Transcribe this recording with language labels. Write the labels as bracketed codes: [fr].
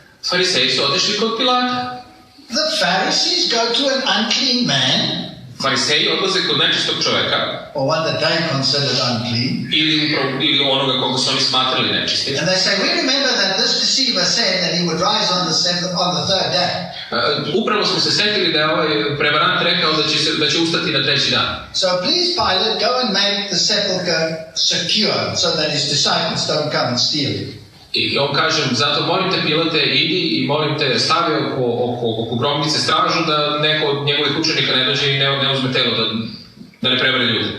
[sr] Fariseji su otišli kod Pilata. [en] The Pharisees go to an unclean man, [sr] Fariseji odlaze kod nečistog čoveka, [en] or one that they considered unclean, [sr] ili onoga koga su oni smatrali nečistim. [en] and they say, we remember that this deceiver said that he would rise on the third day. [sr] Upravo smo se setili da je ovaj prevarant rekao da će ustati na 3. dan. [en] So please, Pilate, go and make the sepulchre secure so that his disciples don't come and steal it. [sr] I on kaže, zato molim te Pilate, idi i molim te stavi oko grobnice stražu da neko od njegovih učenika ne dođe i ne uzme telo, da ne prevari ljudi.